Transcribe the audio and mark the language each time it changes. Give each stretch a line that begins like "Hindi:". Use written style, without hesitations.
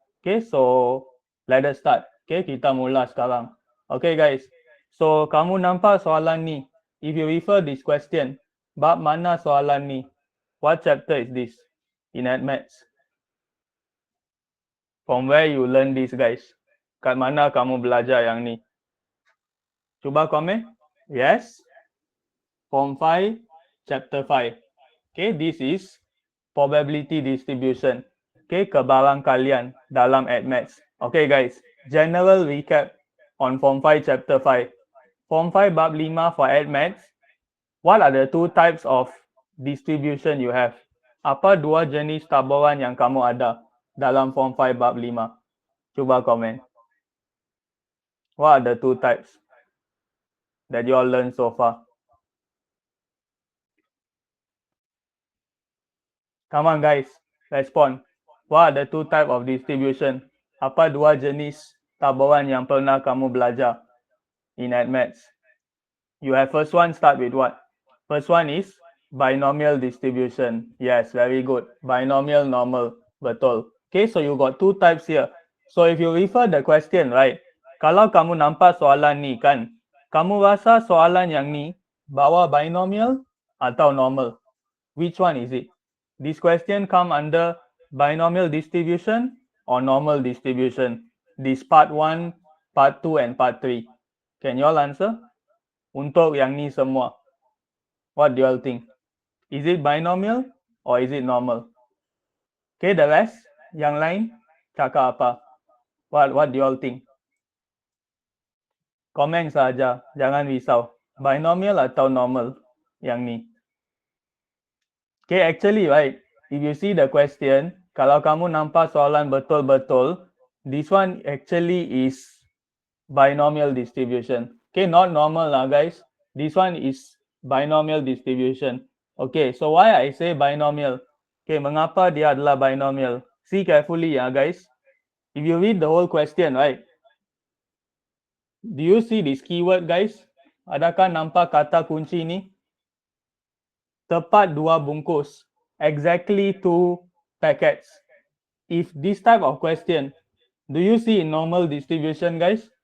English: Okay, so let us start. Okay,
Malay: kita mula sekarang.
English: Okay guys, so
Malay: kamu nampak soalan ni.
English: If you refer this question,
Malay: bab mana soalan ni?
English: What chapter is this in AdMaths? From where you learn this guys?
Malay: Kat mana kamu belajar yang ni? Cuba komen.
English: Yes. Form 5, Chapter 5. Okay, this is probability distribution. Okay,
Malay: kebarangkalian dalam
English: AdMaths. Okay guys, general recap on Form 5, Chapter 5. Form 5, Bab 5 for AdMaths. What are the two types of distribution you have?
Malay: Apa dua jenis taburan yang kamu ada dalam Form 5, Bab 5? Cuba komen.
English: What are the two types that you all learned so far? Come on guys, respond. What are the two type of distribution?
Malay: Apa dua jenis taburan yang pernah kamu belajar in AdMaths?
English: You have first one, start with what? First one is binomial distribution. Yes, very good.
Malay: Binomial normal. Betul.
English: Okay, so you got two types here. So if you refer the question, right?
Malay: Kalau kamu nampak soalan ni kan, kamu rasa soalan yang ni bawa binomial atau normal?
English: Which one is it? This question come under binomial distribution or normal distribution? This part 1, part 2 and part 3. Can you all answer?
Malay: Untuk yang ni semua.
English: What do you all think? Is it binomial or is it normal? Okay, the rest,
Malay: yang lain, cakap apa?
English: What do you all think?
Malay: Komen saja, jangan risau. Binomial atau normal yang ni?
English: Okay, actually, right, if you see the question,
Malay: kalau kamu nampak soalan betul-betul,
English: this one actually is binomial distribution. Okay, not normal lah, guys. This one is binomial distribution. Okay, so why I say binomial?
Malay: Okay, mengapa dia adalah binomial?
English: See carefully ya, guys. If you read the whole question, right? Do you see this keyword, guys?
Malay: Adakah nampak kata kunci ni? Tepat dua bungkus,
English: exactly 2 packets. If this type of question, do you see in normal distribution guys?